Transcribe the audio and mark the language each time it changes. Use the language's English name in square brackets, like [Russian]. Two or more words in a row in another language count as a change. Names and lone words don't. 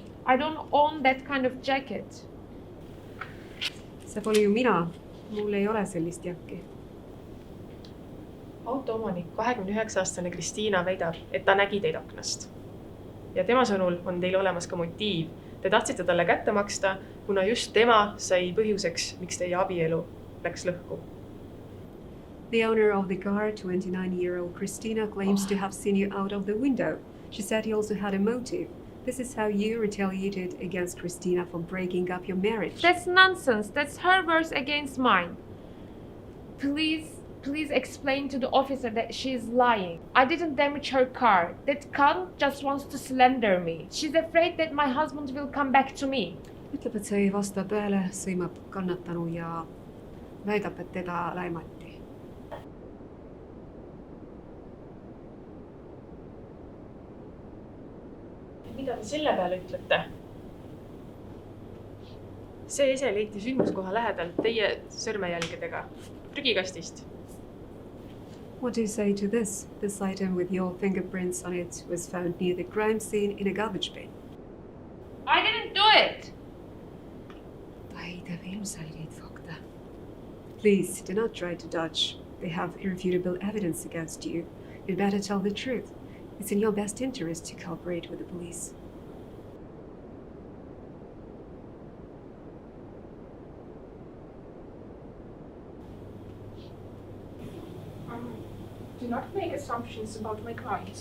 [English] I don't own that kind of jacket. [Estonian] See pole ju mina. Mul ei ole sellist jakki. Autoomanik 29-aastane Kristiina väidab, et ta nägi teid aknast. Ja tema sõnul on teil olemas ka motiiv. Te tahtsite talle kätte maksta, kuna just tema sai põhjuseks, miks teie abielu läks lõhku. [English] The owner of the car, 29-year-old Kristiina, claims to have seen you out of the window. She said he also had a motive. This is how you retaliated against Kristiina for breaking up your marriage. That's nonsense. That's her words against mine. Please explain to the officer that she is lying. I didn't damage her car. That cunt just wants to slander me. She's afraid that my husband will come back to me. [Estonian] Ütleb, et see ei vasta tõele, sõimab kannatanu ja väidab, et teda laimati. Mida te selle peale ütlete? See ese leiti sündmuskoha lähedalt teie sõrmejälgedega prügikastist. [English] What do you say to this? This item with your fingerprints on it was found near the crime scene in a garbage bin. I didn't do it. [Estonian] Ta heidab ilmselgeid fakte. [English] Please, do not try to dodge. They have irrefutable evidence against you. You'd better tell the truth. It's in your best interest to cooperate with the police. Do not make assumptions about my client.